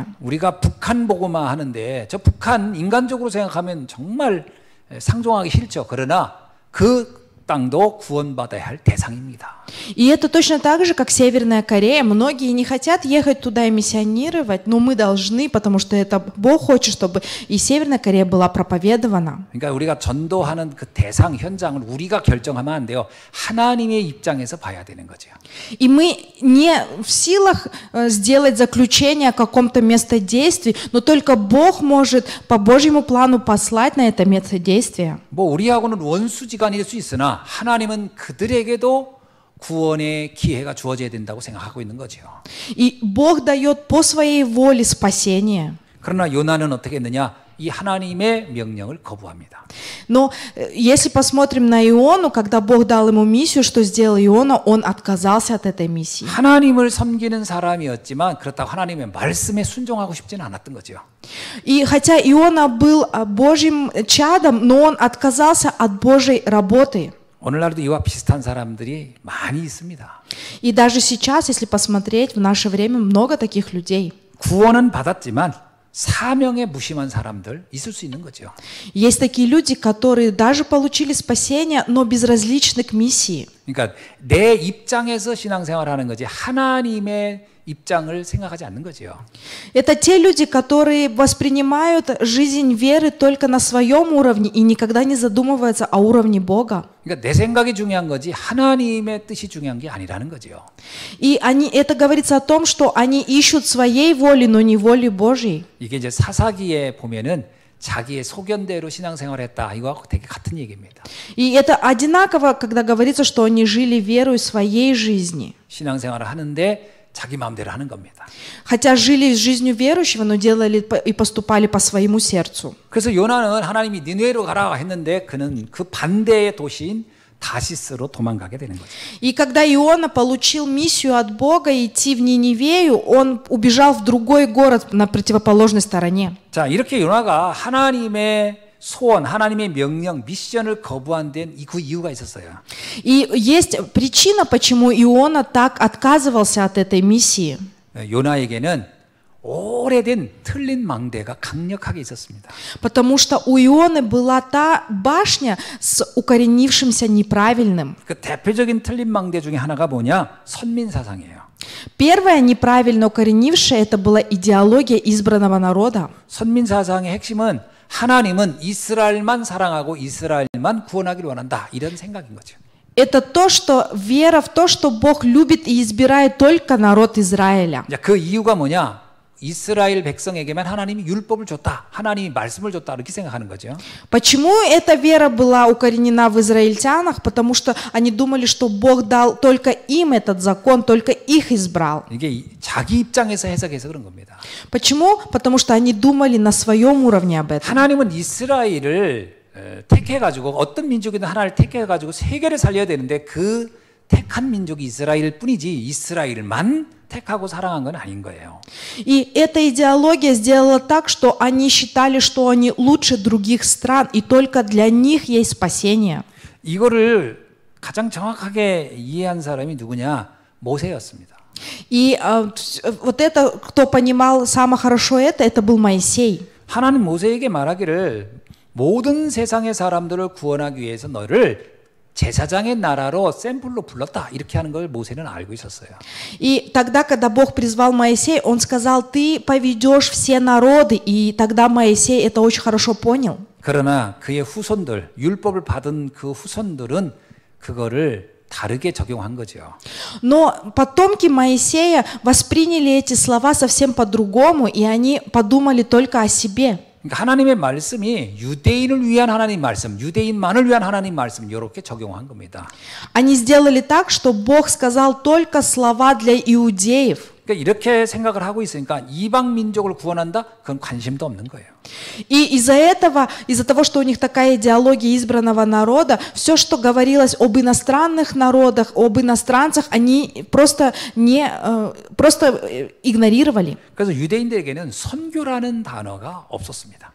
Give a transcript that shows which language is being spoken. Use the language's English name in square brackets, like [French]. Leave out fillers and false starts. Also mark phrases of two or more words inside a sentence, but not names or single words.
[Korean] 우리가 북한 보고만 하는데 저 북한 인간적으로 생각하면 정말 상종하기 싫죠. 그러나 그 땅도 구원받아야 할 대상입니다. [Russian] И это точно так же, как Северная Корея. Многие не хотят ехать туда и миссионировать, но мы должны, потому что это Бог хочет, чтобы и Северная Корея была проповедована. [Korean] 그러니까 우리가 전도하는 그 대상 현장을 우리가 결정하면 안 돼요. 하나님의 입장에서 봐야 되는 거죠. [Russian] И мы не в силах сделать заключение о каком-то местодействии, но только Бог может по Божьему плану послать на это местодействие. [Korean] 뭐 우리하고는 원수지간일 수 있으나 하나님은 그들에게도 구원의 기회가 주어져야 된다고 생각하고 있는 거죠. [Russian] И Бог дает по своей воле спасение. [Korean] 그러나 요나는 어떻게 했느냐? 이 하나님의 명령을 거부합니다. [Russian] Но если посмотрим на Иону, когда Бог дал ему миссию, что сделал Иона, он отказался от этой миссии. [Korean] 하나님을 섬기는 사람이었지만 그렇다고 하나님의 말씀에 순종하고 싶지는 않았던 거죠. [Russian] И хотя Иона был Божьим чадом, но он отказался от Божьей работы. [Korean] 오늘날도 이와 비슷한 사람들이 많이 있습니다. [Russian] И даже сейчас, если посмотреть, в наше время много таких людей. [Korean] 구원은 받았지만 사명에 무심한 사람들 있을 수 있는 거죠. [Russian] Есть такие люди, которые даже получили спасение, но безразличны к миссии. [Korean] 그러니까 내 입장에서 신앙생활하는 거지 하나님의 입장을 생각하지 않는 거죠. [Russian] Это те люди, которые воспринимают жизнь веры только на своем уровне и никогда не задумываются о уровне Бога. [Korean] 그러니까 내 생각이 중요한 거지 하나님의 뜻이 중요한 게 아니라는 거죠. [Russian] И это говорится о том, что они ищут своей воли, но не воли Божьей. [Korean] 이게 이제 사사기에 보면은 자기의 소견대로 신앙생활했다. 이거하고 되게 같은 얘기입니다. [Russian] И это одинаково, когда говорится, что они жили верой своей жизни. [Korean] 신앙생활을 하는데 자기 마음대로 하는 겁니다. [Russian] Хотя жили жизнью верующего, но делали и поступали по своему сердцу. [Korean] 그래서 요나는 하나님이 니느웨로 가라 했는데 그는 그 반대의 도시인 다시스로 도망가게 되는 거죠. [Russian] И когда Иона получил миссию от Бога идти в Ниневею, он убежал в другой город на противоположной стороне. [Korean] 자, 이렇게 요나가 하나님의 소원, 하나님의 명령, 미션을 거부한 데는 그 이유가 있었어요. [Russian] И есть причина, почему Иона так отказывался от этой миссии. [Korean] 요나에게는 오래된 틀린 망대가 강력하게 있었습니다. [Russian] Потому что у Ионы была та башня с укоренившимся неправильным. [Korean] 그 대표적인 틀린 망대 중에 하나가 뭐냐? 선민사상이에요. [Russian] Первое неправильно укоренившее это была идеология избранного народа. [Korean] 선민사상의 핵심은 하나님은 이스라엘만 사랑하고 이스라엘만 구원하기를 원한다. 이런 생각인 거죠. [Russian] Это то, что вера в то, что Бог любит и избирает только народ Израиля. [Korean] 그 이유가 뭐냐? 이스라엘 백성에게만 하나님이 율법을 줬다. 하나님이 말씀을 줬다. 이렇게 생각하는 거죠. [Russian] Почему эта вера была укоренена в израильтянах? Потому что они думали, что Бог дал только им этот закон, только их избрал. [Korean] 이게 자기 입장에서 해석해서 그런 겁니다. [Russian] Почему? Потому что они думали на своем уровне об этом. [Korean] 하나님은 이스라엘을 택해가지고 어떤 민족이든 하나를 택해가지고 세계를 살려야 되는데 그 택한 민족이 이스라엘 뿐이지 이스라엘만 택하고 사랑한 건 아닌 거예요. [Russian] И эта идеология сделала так, что они считали, что они лучше других стран, и только для них есть спасение. [Korean] 이거를 가장 정확하게 이해한 사람이 누구냐? 모세였습니다. [Russian] И вот это, кто понимал самое хорошо это был Моисей. [Korean] 하나님 모세에게 말하기를 모든 세상의 사람들을 구원하기 위해서 너를 제사장의 나라로 샘플로 불렀다. 이렇게 하는 걸 모세는 알고 있었어요. [Russian] И тогда, когда Бог призвал Моисея, Он сказал, ты поведешь все народы. И тогда Моисей это очень хорошо понял. [Korean] 그러나 그의 후손들, 율법을 받은 그 후손들은 그거를 다르게 적용한 거죠. [Russian] Но потомки Моисея восприняли эти слова совсем по-другому, и они подумали только о себе. [Korean] 그러니까 하나님의 말씀이 유대인을 위한 하나님 말씀, 유대인만을 위한 하나님 말씀 이렇게 적용한 겁니다. [Russian] Они сделали так, что Бог сказал только слова для иудеев. [Korean] 그러니까 이렇게 생각을 하고 있으니까 이방 민족을 구원한다? 그건 관심도 없는 거예요. [Russian] И из-за этого, из-за того, что у них такая идеология избранного народа, все, что говорилось об иностранных народах, об иностранцах, они просто игнорировали. [Korean] 그래서 유대인들에게는 선교라는 단어가 없었습니다.